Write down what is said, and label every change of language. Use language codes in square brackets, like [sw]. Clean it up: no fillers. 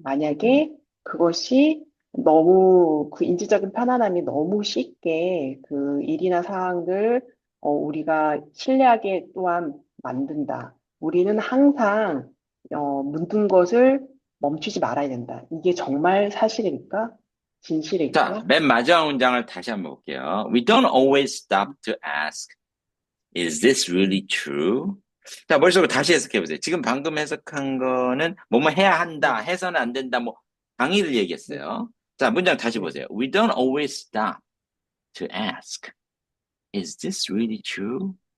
[ko] 만약에 그것이 너무, 그 인지적인 편안함이 너무 쉽게 그 일이나 상황을 우리가 신뢰하게 또한 만든다. 우리는 항상 묻는 것을 멈추지 말아야 된다. 이게 정말 사실일까? 자, 진실일까? 맨 마지막 문장을 다시 한번 볼게요. [en] We don't always stop to ask, is this really true? [ko] 자, 머릿속으로 다시 해석해보세요. 지금 방금 해석한 거는 뭐뭐 해야 한다, 네, 해서는 안 된다, 뭐 강의를 네, 얘기했어요. 자, 문장 다시 네. 보세요. [en] We don't always stop to ask, is this really true?